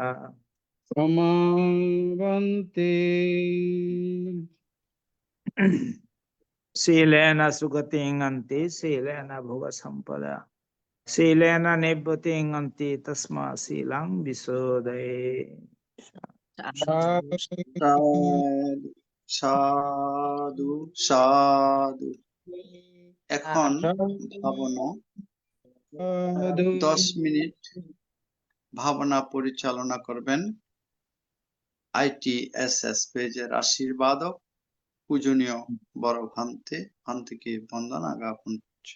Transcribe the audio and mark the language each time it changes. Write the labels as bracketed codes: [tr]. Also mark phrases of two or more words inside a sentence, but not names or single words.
[pi] पमावन्ति शीलेन सुगतिं अन्ति शीलेन भुव सम्पदा Silena nibbutiং anti tasma silang visodhaye. সাধু সাধু সাধু। [bn] এখন ভাবনা সাধু 10 মিনিট ভাবনা পরিচালনা করবেন ITSS পেজের আশীর্বাদক পূজনীয় বড় ভান্তিকে বন্দনা জ্ঞাপন করছি।